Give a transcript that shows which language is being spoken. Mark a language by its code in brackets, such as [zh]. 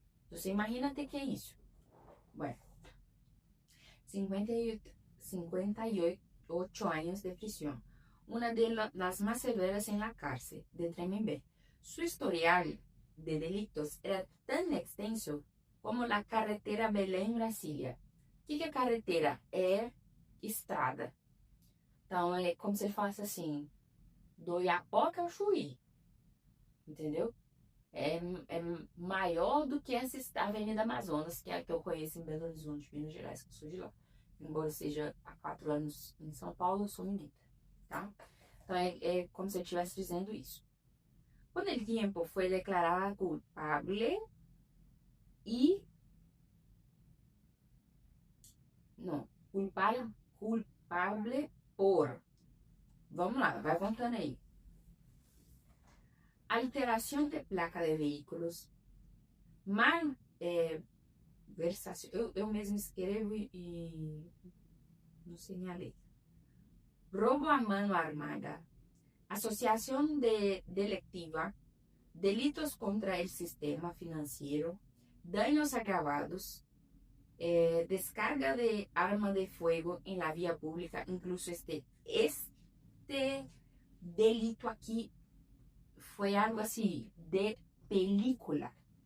[es] Entonces imagínate que es eso. Bueno, 58 años de prisión, una de las más severas en la cárcel de Tremembé. Su historial de delitos era tan extenso como la carretera Belém-Brasília. [pt] O que é carretera? É estrada. Então, é como se ele falasse assim, do Iapoca ao Chuí, entendeu? É maior do que essa Avenida Amazonas, que é a que eu conheço em Belo Horizonte, Minas Gerais, que eu sou de lá. Embora seja há 4 anos em São Paulo, eu sou mineira, tá? Então, é como se eu estivesse dizendo isso. [es] Con el tiempo fue declarada culpable y... [pt] Não, culpable por... Vamos lá, vai contando aí. Alteração de placa de veículos, malversação... Eu mesmo escrevo e não sei minha letra. [es] Roubo a mano armada, asociación delictiva, delitos contra el sistema financiero, daños agravados, descarga de arma de fuego en la vía pública, incluso este delito aquí fue algo así de película.